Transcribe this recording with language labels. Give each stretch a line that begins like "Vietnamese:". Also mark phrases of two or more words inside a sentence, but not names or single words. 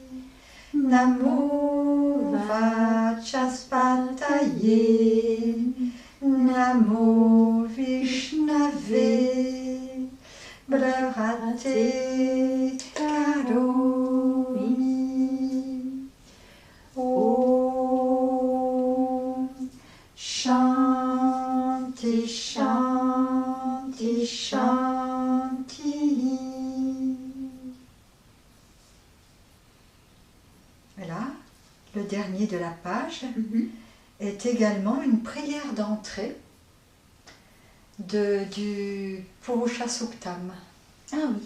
Sanskrit: Namo Vachaspataye Namo Vishnave Brahate Karomi Om Shanti Shanti Shanti.
French: Voilà, le dernier de la page est également une prière d'entrée du Purusha Suktam. Ah oui.